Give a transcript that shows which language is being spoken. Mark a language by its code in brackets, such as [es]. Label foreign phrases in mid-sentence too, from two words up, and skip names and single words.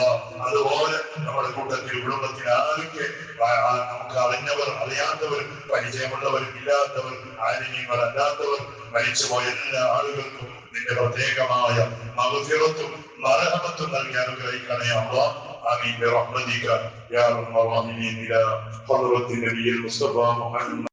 [ml] അതുപോലെ നമ്മുടെ കൂട്ടത്തിൽ കുടുംബത്തിൽ ആരൊക്കെ നമുക്ക് അറിഞ്ഞവർ, അറിയാത്തവർ, പരിചയമുള്ളവരും ഇല്ലാത്തവർ, ആലിമീങ്ങൾ അല്ലാത്തവർ മരിച്ചുപോയ എല്ലാ ആളുകൾക്കും നിന്റെ പ്രത്യേകമായ മഗ്ഫിറത്തും മർഹമത്തും നൽകി അനുഗ്രഹിക്കണേ അല്ലാ. [ar] آمين برحمتك يا أرحم الراحمين. إلى حضرة النبي المصطفى محمد.